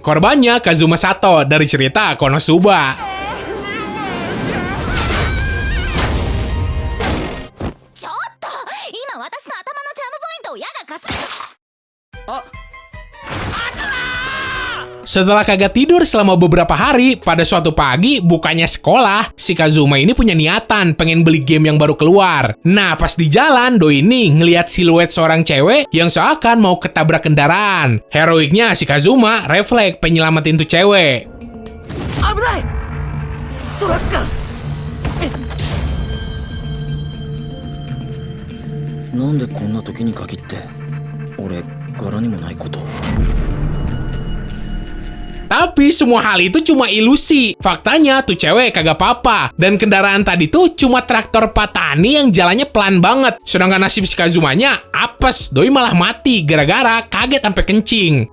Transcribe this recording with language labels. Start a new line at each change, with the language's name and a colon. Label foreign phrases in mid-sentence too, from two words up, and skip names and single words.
Indonesian: Korbannya Kazuma Sato dari cerita Konosuba. Setelah kagak tidur selama beberapa hari, pada suatu pagi, bukannya sekolah, si Kazuma ini punya niatan pengen beli game yang baru keluar. Nah, pas di jalan, doi ini ngeliat siluet seorang cewek yang seakan mau ketabrak kendaraan. Heroiknya si Kazuma refleks penyelamatin tuh cewek.
Japanese: 危ない！トラック! なんでこんな時に限って俺柄にもないこと。
Indonesian: Tapi semua hal itu cuma ilusi. Faktanya tuh cewek kagak apa-apa. Dan kendaraan tadi tuh cuma traktor Patani yang jalannya pelan banget. Sedangkan nasib si Kazumanya apes. Doi malah mati gara-gara kaget sampai kencing.